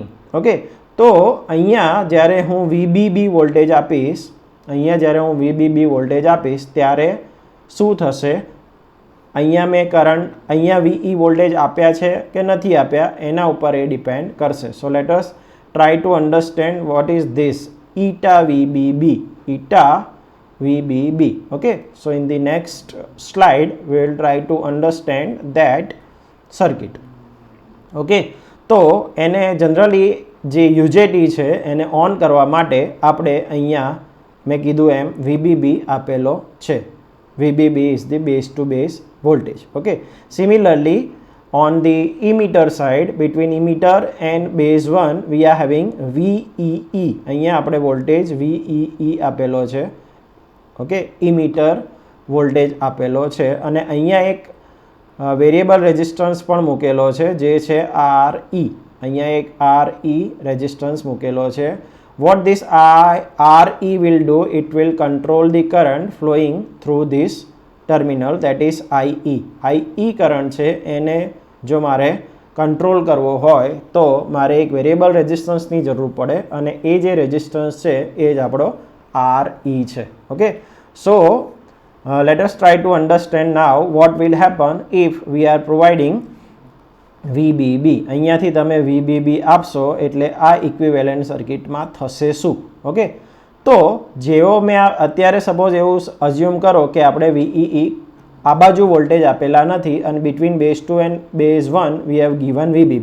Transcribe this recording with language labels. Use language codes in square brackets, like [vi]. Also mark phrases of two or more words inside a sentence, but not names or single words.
[gu] ઓકે, તો અહીંયા જ્યારે હું VBB વોલ્ટેજ આપીશ ત્યારે શું થશે? અહીંયા મેં કરંટ અહીંયા VE વોલ્ટેજ આપ્યા છે કે નથી આપ્યા એના ઉપર એ ડિપેન્ડ કરશે. [en] so let us try to understand what is this eta VBB. Okay, so in the next slide we will try to understand that circuit. [gu] ઓકે, તો એને જનરલી જે UJT છે એને ઓન કરવા માટે આપણે અહીંયા મેં કીધું એમ VBB આપેલો છે. [en] VBB is the base to base voltage. Okay, similarly on the emitter side between emitter and base 1 we are having VEE. [gu] અહીંયા આપણે વોલ્ટેજ VEE આપેલો છે. ઓકે, [en] emitter voltage [gu] આપેલો છે અને અહીંયા એક [en] variable resistance [gu] પણ મૂકેલો છે જે છે RE. અહીંયા એક RE રેઝિસ્ટન્સ મૂકેલો છે. [en] What this RE will do, it will control the current flowing through this terminal, that is IE. [gu] IE કરંટ છે એને જો મારે કંટ્રોલ કરવો હોય તો મારે એક [en] variable resistance [gu] જરૂર પડે અને એ જે રેઝિસ્ટન્સ છે એ જ આપણો RE છે. ઓકે, સો [en] let us try to understand now what will happen if we are providing VBB. [gu] અહીંયાથી તમે VBB આપશો એટલે આ [en] equivalent circuit [gu] થશે શું? ઓકે, તો જેવો મેં અત્યારે સપોઝ એવું અઝ્યુમ કરો કે આપણે VEE આ બાજુ વોલ્ટેજ આપેલા નથી અને [en] between base 2 and base 1 we have given VBB.